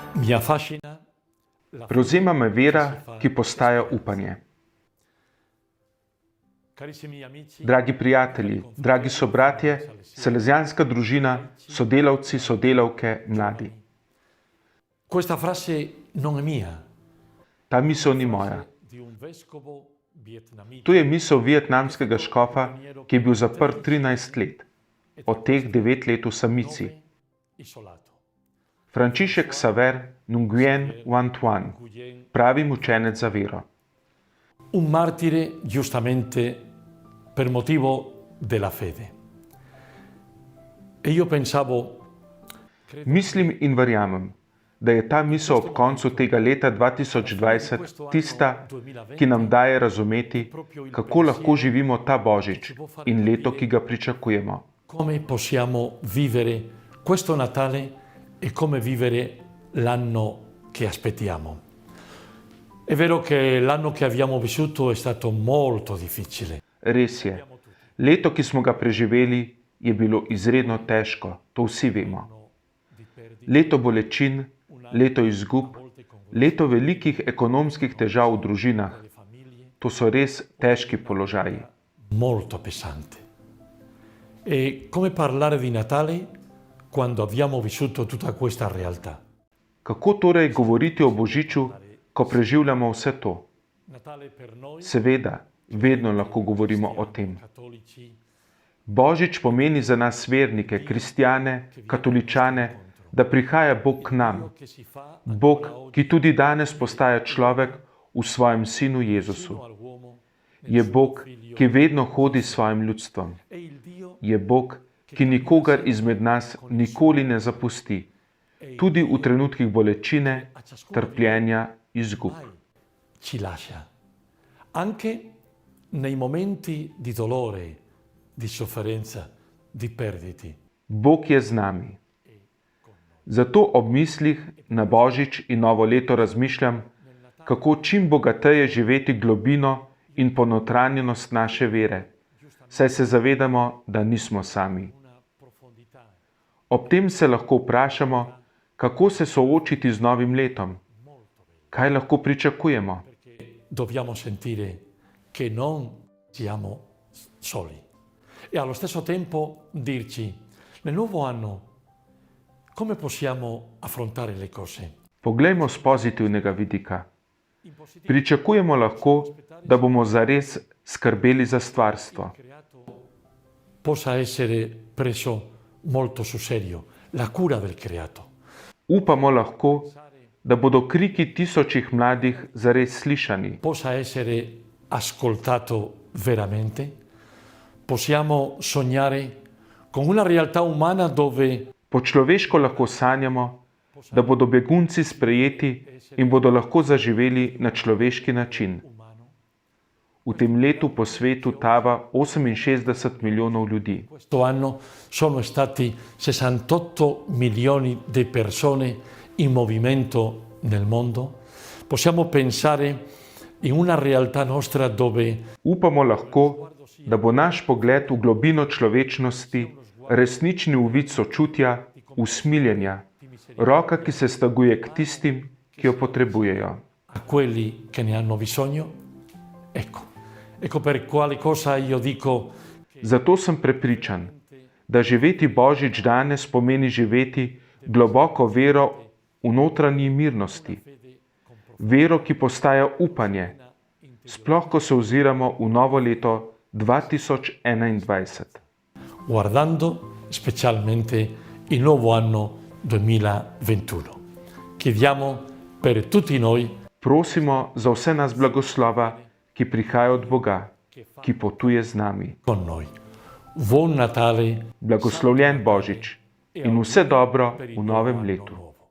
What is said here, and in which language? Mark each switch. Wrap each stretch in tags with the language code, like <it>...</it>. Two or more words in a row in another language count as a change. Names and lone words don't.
<it>Mi affascina la</it> <sl>Prevzema me vera, ki postaja upanje.</sl> <it>Carissimi amici,</it> <sl>Dragi prijatelji, dragi sobratje, salezijanska družina, sodelavci, sodelavke, mladi.</sl> <it>questa frase non è mia,</it> <sl>Ta misel ni moja.</sl> <it>di un vescovo vietnamita.</it> <sl>To je misel vietnamskega škofa, ki je bil zaprt 13 let, od teh 9 let v samici.</sl> <it>Isolato.</it> <sl>Frančišek Xaver Nguyen Van Thuan, pravi mučenec za vero.</sl> <it>Un martire giustamente per motivo della fede. E io pensavo,</it> <sl>Mislim in verjamem, da je ta misel ob koncu tega leta 2020 tista, ki nam daje razumeti, kako lahko živimo ta božič in leto, ki ga pričakujemo.</sl> <it>come possiamo vivere questo Natale e come vivere l'anno che aspettiamo. È vero che l'anno che abbiamo vissuto è stato molto difficile.</it> <sl>Res je, leto, ki smo ga preživeli, je bilo izredno težko, to vsi vemo. Leto bolečin, leto izgub, leto velikih ekonomskih težav v družinah. To so res težki položaji.</sl> <it>Molto pesante. E come parlare di Natale quando abbiamo vissuto tutta questa realtà?</it> <sl>Kako torej govoriti o božiču, ko preživljamo vse to?</sl> <it>Natale per noi,</it> <sl>Seveda, vedno lahko govorimo o tem.</sl> <it>cattolici,</it> <sl>Božič pomeni za nas vernike, kristjane, katoličane, da prihaja Bog k nam.</sl> <it>che si fa</it> <sl>Bog, ki tudi danes postaja človek v svojem sinu Jezusu.</sl> <it>all'uomo</it> <sl>Je Bog, ki vedno hodi s svojim ljudstvom.</sl> <it>e il Dio</it> <sl>Je Bog, ki nikogar izmed nas nikoli ne zapusti, tudi v trenutkih bolečine, trpljenja, izgub.</sl> <it>mai ci lascia. Anche nei momenti di dolore, di sofferenza, di perdite.</it> <sl>Bog je z nami. Zato ob mislih na Božič in novo leto razmišljam, kako čim bogateje živeti globino in ponotranjenost naše vere, saj se zavedamo, da nismo sami.</sl> <it>Una profondità</it> <sl>Ob tem se lahko vprašamo, kako se soočiti z novim letom. Kaj lahko pričakujemo?</sl> <it>perché dobbiamo sentire che non siamo soli. E allo stesso tempo dirci, nel nuovo anno, come possiamo affrontare le cose?</it> <sl>Poglejmo z pozitivnega vidika. Pričakujemo lahko, da bomo zares skrbeli za stvarstvo.</sl> <it>Creato possa essere preso molto sul serio, la cura del creato.</it> <sl>Upamo lahko, da bodo kriki tisočih mladih zares slišani.</sl> <it>Possa essere ascoltato veramente. Possiamo sognare con una realtà umana dove</it> <sl>Po človeško lahko sanjamo, da bodo begunci sprejeti in bodo lahko zaživeli na človeški način. V tem letu po svetu tava 68 milijonov ljudi.</sl> <it>questo anno sono stati 68 milioni di persone in movimento nel mondo. Possiamo pensare in una realtà nostra dove</it> <sl>Upamo lahko, da bo naš pogled v globino človečnosti resnični uvid sočutja, usmiljenja, roka, ki se staguje k tistim, ki jo potrebujejo.</sl> <it>a quelli che ne hanno bisogno. Ecco per quale cosa io dico</it> <sl>Zato sem prepričan, da živeti Božič danes pomeni živeti globoko vero v notranji mirnosti. Vero, ki postaja upanje, sploh ko se oziramo v novo leto 2021.</sl> <it>guardando specialmente il nuovo anno 2021. Chiediamo per tutti noi</it> <sl>Prosimo za vse nas blagoslova, ki prihaja od Boga, ki potuje z nami.</sl> <it>con noi. Buon Natale</it> <sl>Blagoslovljen Božič in vse dobro v novem letu.</sl>